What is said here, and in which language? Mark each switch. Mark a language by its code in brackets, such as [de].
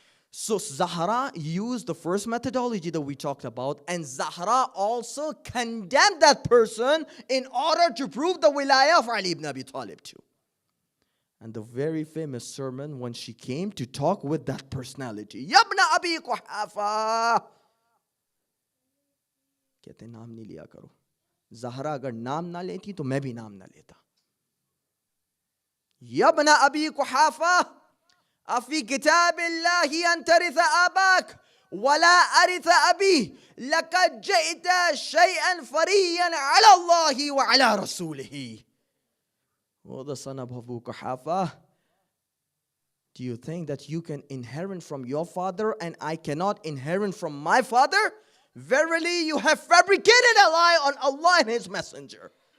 [en] So Zahra used the first methodology that we talked about, and Zahra also condemned that person in order to prove the wilayah of Ali ibn Abi Talib too. And the very famous sermon when she came to talk with that personality, Yabna Abi Quhafa, [hi] कहते नाम नहीं लिया करो. Zahra अगर नाम ना लेती तो मैं भी नाम ना लेता. [ar] Yabna Abi Quhafa, أفي كتاب الله أن ترث أباك ولا أرث أبي لقد جئت شيئا فريا على الله وعلى رسوله. [en] Oh, the son of Abu Quhafa, do you think that you can inherit from your father and I cannot inherit from my father? Verily, you have fabricated a lie on Allah and His Messenger.